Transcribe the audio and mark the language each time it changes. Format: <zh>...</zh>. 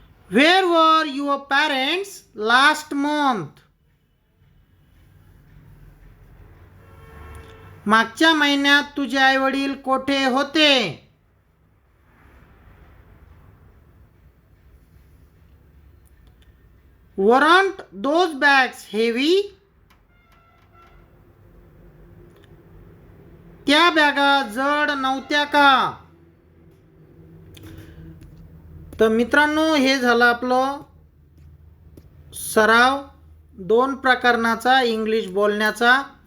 <en>Where were your parents last month?</en> <mr>मागच्या महिन्यात तुझे आई वडील कोठे होते?</mr> <en>Weren't those bags heavy?</en> <mr>त्या बॅगा जड नव्हत्या का? तर मित्रांनो, हे झालं आपलं सराव 2 प्रकरणाचा इंग्लिश बोलण्याचा.</mr>